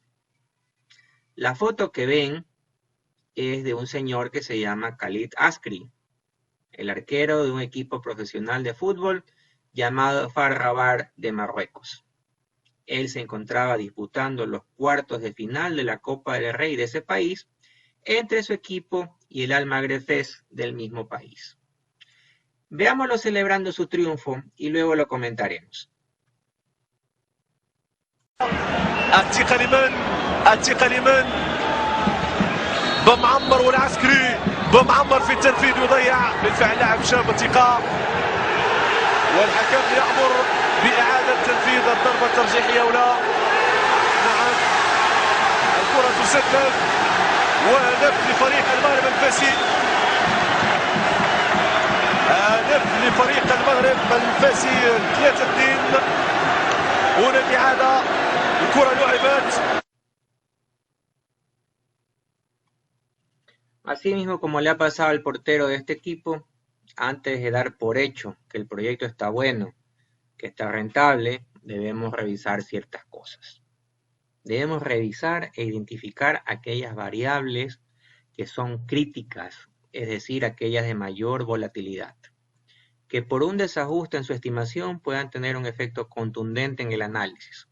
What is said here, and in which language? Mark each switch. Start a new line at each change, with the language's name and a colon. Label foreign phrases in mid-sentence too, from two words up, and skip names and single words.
Spanish: La foto que ven es de un señor que se llama Khalid Askri, el arquero de un equipo profesional de fútbol llamado FAR Rabat de Marruecos. Él se encontraba disputando los cuartos de final de la Copa del Rey de ese país entre su equipo y el Al-Maghreb Fes del mismo país. Veámoslo celebrando su triunfo y luego lo comentaremos.
Arabic: الثقة لمن بمعمر والعسكري بمعمر في التنفيذ يضيع بالفعل لاعب شاب الثقة والحكم يأمر بإعادة تنفيذ الضربة الترجيحية ولا نعم الكرة تسدد وهدف لفريق المغرب الفاسي هدف لفريق المغرب الفاسي 3-2 هنا الإعادة الكرة لعبت.
Spanish: Así mismo como le ha pasado al portero de este equipo, antes de dar por hecho que el proyecto está bueno, que está rentable, debemos revisar ciertas cosas. Debemos revisar e identificar aquellas variables que son críticas, es decir, aquellas de mayor volatilidad, que por un desajuste en su estimación puedan tener un efecto contundente en el análisis.